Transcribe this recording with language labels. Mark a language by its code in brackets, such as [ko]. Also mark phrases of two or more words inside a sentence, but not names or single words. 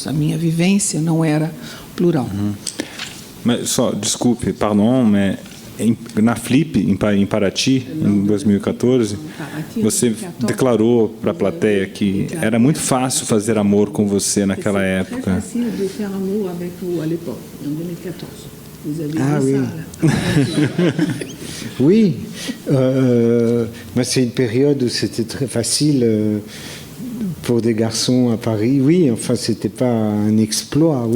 [pt] A minha vivência não era plural. Mas só, desculpe, pardon, mas na Flip, em Paraty, em 2014, você declarou para a plateia que era muito fácil fazer amor com você naquela época. [fr] Ah oui. Oui, mais c'est une période où c'était très facile pour des garçons à Paris. Oui, enfin, c'était pas un exploit, oui.